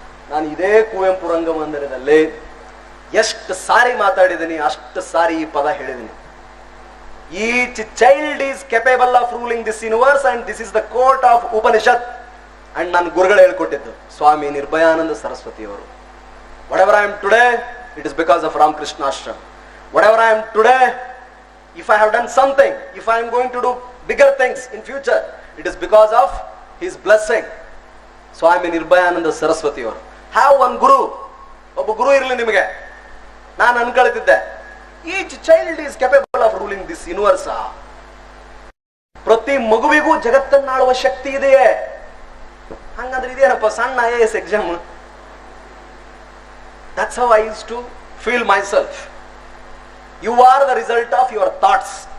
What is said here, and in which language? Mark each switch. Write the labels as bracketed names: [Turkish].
[Kannada] ನಾನು ಇದೇ ಕುವೆಂಪು ರಂಗಮಂದಿರದಲ್ಲಿ ಎಷ್ಟು ಸಾರಿ ಮಾತಾಡಿದ್ದೀನಿ, ಅಷ್ಟು ಸಾರಿ ಈ ಪದ ಹೇಳಿದ್ದೀನಿ. [English] Each child is capable of ruling this universe and this is the court of Upanishad. [Kannada] And ನಾನು ಗುರುಗಳು ಹೇಳ್ಕೊಟ್ಟಿದ್ದು ಸ್ವಾಮಿ Nirbhayananda ಸರಸ್ವತಿಯವರು. [English] Whatever I am today, it is because of Ramakrishna Ashram. Whatever I am today, if I have done something, if I am going to do bigger things in future, it is because of his blessing. [Kannada] Swami Nirbayananda Saraswati ಅವರು. [English] Have one guru. [Kannada] ಒಬ್ಬ ಗುರು ಇರಲಿ ನಿಮಗೆ. ನಾನು ಅನ್ಕೊಳ್ತಿದ್ದೆ, [English] Each child is capable of ruling this universe. [Kannada] ಪ್ರತಿ ಮಗುವಿಗೂ ಜಗತ್ತನ್ನಾಳುವ ಶಕ್ತಿ ಇದೆಯೇ. ಹಂಗಂದ್ರೆ ಇದೇನಪ್ಪ ಸಣ್ಣ IAS exam. [English] That's how I used to feel myself. You are the result of your thoughts.